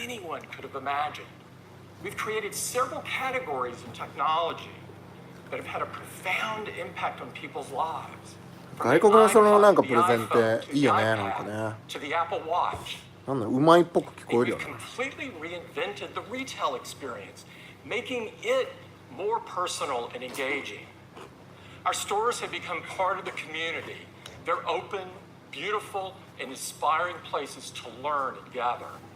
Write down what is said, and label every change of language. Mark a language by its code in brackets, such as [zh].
[en] anyone could have imagined. We've created several categories in technology that have had a profound impact on people's lives. [ja] 外国の人のなんかプレゼンっていいよね、なんかね。 [en] To the Apple Watch. [ja] なんだうまいっぽく聞こ [en] And [ja] えるよ [en] we've completely reinvented the retail experience, making it more personal and engaging. Our stores have become part of the community. They're open, beautiful, and inspiring places to learn and gather.